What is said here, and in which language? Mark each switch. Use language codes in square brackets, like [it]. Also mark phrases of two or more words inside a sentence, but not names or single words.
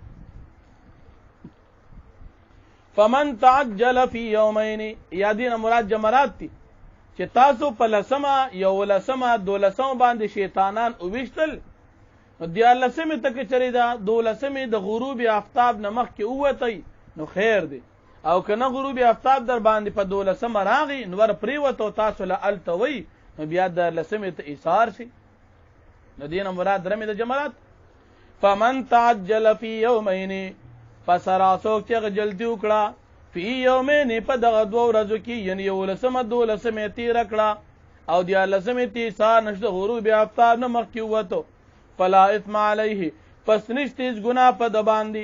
[ar] فمن تعجل فی یومین [ps] یادین مراد جمرات دي چې تاسو په 10 11 12 باندې شیطانان اووشتل دیارلسمې ته که چېرې دا 12مې د غروب آفتاب نه مخکې ووتی نو خیر دی، او که نه غروب آفتاب در باندې په 12مه راغی نو ور پرېوته او تاسو له هلته وی نو بیا 14مې ته ایثار شي. نو دې نه مراد رمې د جمرات. [ar] فمن تعجل فی یومین، [ps] پس راسوک چې جلدي وکړه [ar] فی یومین [ps] په دغه 2 ورځو کې، یعنی 11مه 12مې تېره کړه او 14مې ته ایثار نشته غروب آفتاب نه مخکې ووتو، [ar] فلا اثم علیه، [ps] پس نشته هیڅ ګناه په ده باندې.